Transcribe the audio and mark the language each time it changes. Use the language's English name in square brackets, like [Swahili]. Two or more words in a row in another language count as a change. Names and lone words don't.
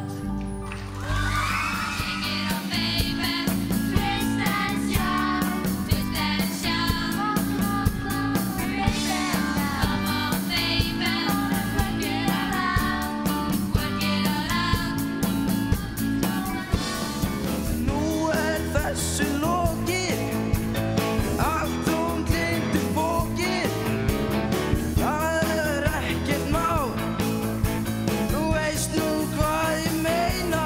[English] Shake it up, baby. Twist and shout. Twist and shout. Twist and shout. Come on, baby. Work it all out. Work it all out. [Icelandic] Nú þessu lokið, allt hún gleymdi fókið. Það ekkert mál, þú veist nú hvað ég meina.